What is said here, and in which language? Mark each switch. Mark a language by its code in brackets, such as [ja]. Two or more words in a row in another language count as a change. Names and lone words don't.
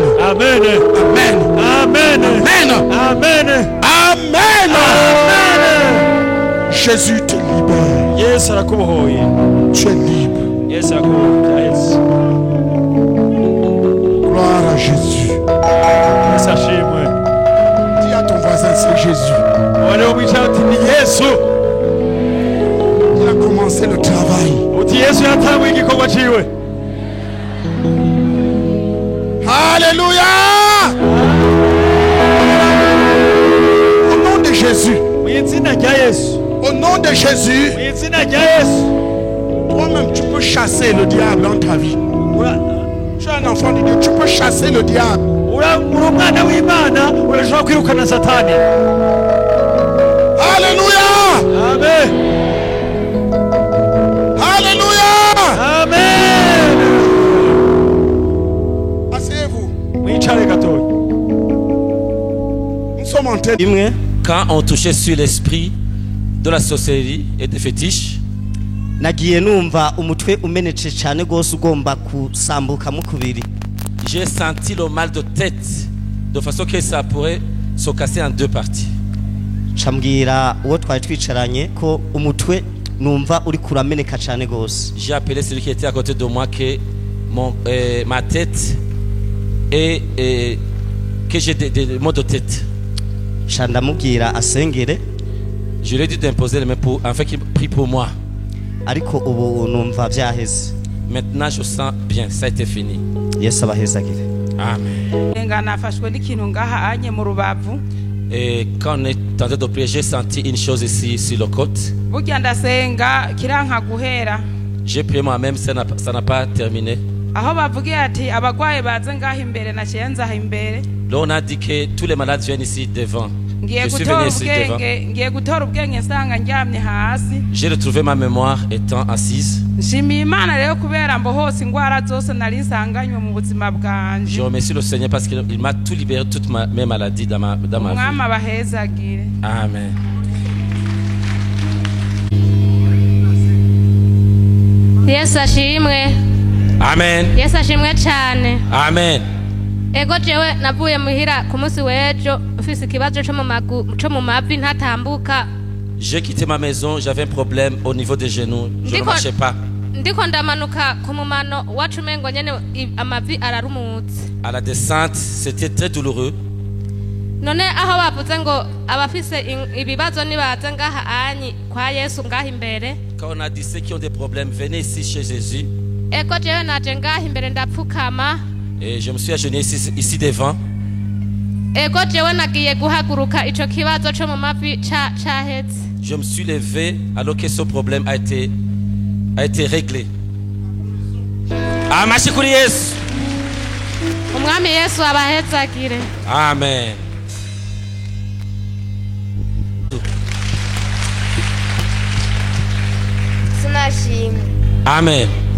[fr] Amen. Amen. Amen. Amen. Amen. Amen. Jésus te libère. [rn] Yesu arakubohoye. [fr] Tu es libre. [rn] Yesu arakubohoye. [fr] Gloire à Jésus. [rn] Yesu ashimwe. [fr] Dis à ton voisin, c'est Jésus. [rn] Wale umwicara uti ni Yesu. [fr] Il a commencé le travail. [rn] Uti Yesu yatanguye igikorwa ciwe. [fr] Alléluia. Au nom de Jésus. [rn] Mw'izina rya Yesu. [fr] Au nom de Jésus. [rn] Mw'izina rya Yesu. [fr] Toi-même, tu peux chasser le diable dans ta vie. Tu es un enfant de Dieu, tu peux chasser le diable. [rn] Umwana w'Imana urashobora kwirukana Satani. [fr] Alléluia. Amen. Alléluia. Amen. Asseyez-vous. [rn] Mwicare gatoya. [fr] Nous sommes en train Imwe quand on touchait sur l'esprit de la sorcellerie et des fétiches, [rn] nagiye numva umutwe umenetse cyane gose ugomba kusambuka mu kubiri. [fr] j'ai senti le mal de tête de façon que ça pourrait se casser en deux parties. [rn] Chambwira uwo twari twicaranye ko umutwe numva uri kurameneka cyane gose. [fr] J'ai appelé celui qui était à côté de moi que ma tête et que j'ai des maux de tête. [rn] Chandamubwira asengere. [fr] Je lui ai dit d'imposer les mains pour afin qu'il prie pour moi. [rn] Ariko ubu numva byaheze. [fr] Maintenant je sens bien, ça a été fini. [rn] Yesu abahezagire. Amen. [fr] Et quand on est en train de prier, j'ai senti une chose ici sur le côte. J'ai prié moi-même, ça n'a pas terminé. Là on a dit que tous les malades viennent ici devant. Je suis venu ici devant. J'ai retrouvé ma mémoire étant assise. Je remercie le Seigneur parce qu'il m'a tout libéré, toutes mes maladies dans ma vie. Amen. [rn] Yesu ashimwe. Amen. Yesu ashimwe cyane. Amen. Ego jewe navuye muhira ku munsi w'ejo mfise ikibazo cyo mu mavi ntatambuka. [fr] J'ai quitté ma maison, j'avais un problème au niveau des genoux, je ne marchais pas. [rn] Ndiko ndamanuka ku mumano wacu mengo nyene amavi ararumutse. [fr] À la descente, c'était très douloureux. [rn] None aho bavuze ngo abafise ibibazo nibaza ngaha anyi kwa Yesu ngaha imbere. [fr] Quand on a dit ceux qui ont des problèmes, venez ici chez Jésus. [rn] Ego jewe naje ngaha imbere ndapfukama. [fr] Et je me suis agenouillé ici devant. Je me suis levé alors que ce problème a été réglé. Amen. Amen.